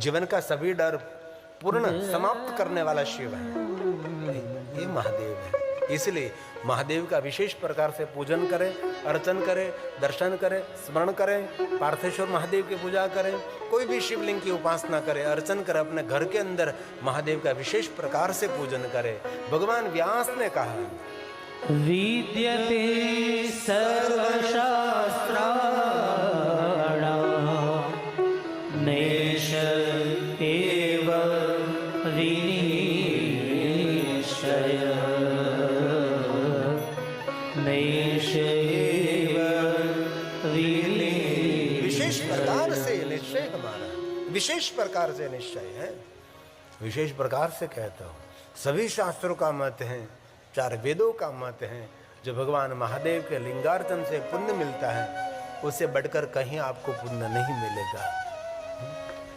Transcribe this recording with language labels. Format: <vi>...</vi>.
<hi>जीवन का सभी डर पूर्ण समाप्त करने वाला शिव है, ये महादेव है। इसलिए महादेव का विशेष प्रकार से पूजन करें, अर्चन करें, दर्शन करें, स्मरण करें, पार्थेश्वर महादेव की पूजा करें, कोई भी शिवलिंग की उपासना करें, अर्चन करें, अपने घर के अंदर महादेव का विशेष प्रकार से पूजन करें। भगवान व्यास ने कहा,</hi> <sa>विद्यते सर्वशास्त्राणां नैष एव विनिश्चयः, नैष एव</sa> <hi>विशेष प्रकार से निश्चय हमारा, विशेष प्रकार से निश्चय है, विशेष प्रकार से कहता हूँ। सभी शास्त्रों का मत है, 4 वेदों का मत है, जो भगवान महादेव के लिंगार्चन से पुण्य मिलता है, उससे बढ़कर कहीं आपको पुण्य नहीं मिलेगा।</hi>